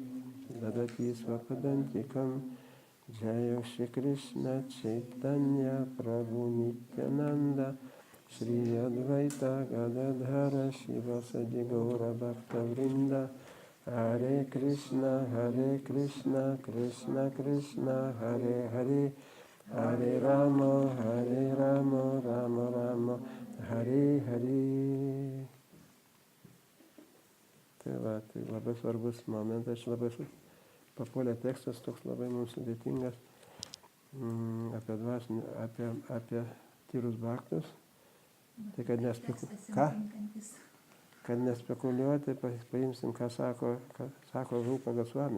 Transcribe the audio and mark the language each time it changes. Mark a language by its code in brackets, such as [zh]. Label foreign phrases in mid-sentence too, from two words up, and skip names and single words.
[sa] ददाति स्वपदान्तिकम् जय श्री कृष्ण चैतन्य प्रभु नित्यानन्द श्री अद्वैत गदाधर शिवसादि गौर भक्त वृन्द हरे कृष्ण, कृष्ण कृष्ण, हरे हरे, हरे राम, राम राम, हरे हरे. [lt] Tai labai svarbus momentas, labai papuolė tekstas, toks labai mums sudėtingas apie tyrus baktus. Tai kad nespekuliuoti, paimsim, ką sako Rupa Gosvamis.